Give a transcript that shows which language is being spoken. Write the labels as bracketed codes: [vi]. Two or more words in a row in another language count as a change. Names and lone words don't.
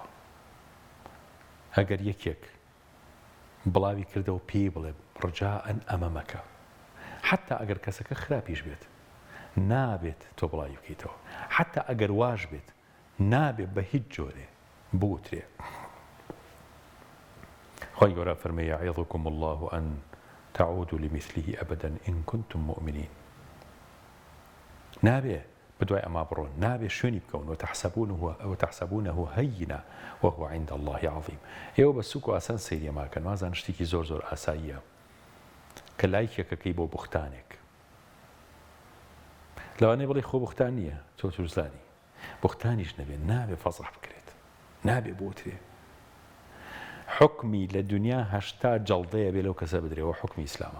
[ckb] ئەگەر یەکێک بڵاوی کردەوە پێی بڵێ ڕجاءەن ئەمەمەکە، حتا ئەگەر کەسەکە خراپیش بێت نابێت تۆ بڵاوی بکەیتەوە، حتا ئەگەر واش بێت نابێت بە هیچ جۆرێ بوترێ. خۆی گەورە فەرمێ [ar] یعظکم الله أن تعودوا لمثله أبدا إن كنتم مؤمنين. [ckb] نابێ بدوای ئەما بڕۆن، نابێ شوێنی بکەون [ar] وتحسبونه هينا وهو عند الله عظيم. [ckb] ئێوە بە سوک و ئاسان سەیری ئەماکەن، وازان شتێکی زۆر زۆر ئاساییە کە لایکێکەکەی بۆ بوختانێک لەوانەیە بڵێ خۆ بوختان نییە، تۆ تووزانی بوختانیش نەبێ، نابێ فەزح بکرێت، نابێ بۆترێ. حکمی لە دنیا 80 جەڵدەیە بێ لەو کەسە بدرێەوە، حکمی ئیسلامە.